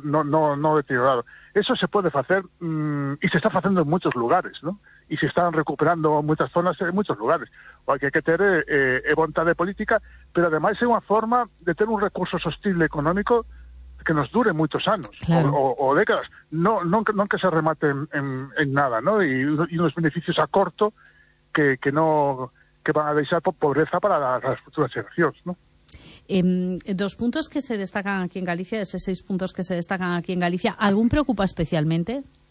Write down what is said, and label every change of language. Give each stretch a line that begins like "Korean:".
Spanish: No deteriorado. Eso se puede hacer y se está haciendo en muchos lugares, ¿no? Y se están recuperando muchas zonas en muchos lugares. O hay que tener voluntad de política, pero además es una forma de tener un recurso sostenible económico que nos dure muchos años, claro. o décadas.
Galician: No que se remate en nada, ¿no?
Spanish: Y unos beneficios a corto que no, que van a
Galician: deixar pobreza para as futuras xeracións,
Spanish: ¿no? Dos puntos que se destacan aquí en Galicia, esos seis puntos que se destacan aquí en Galicia, ¿algún preocupa especialmente?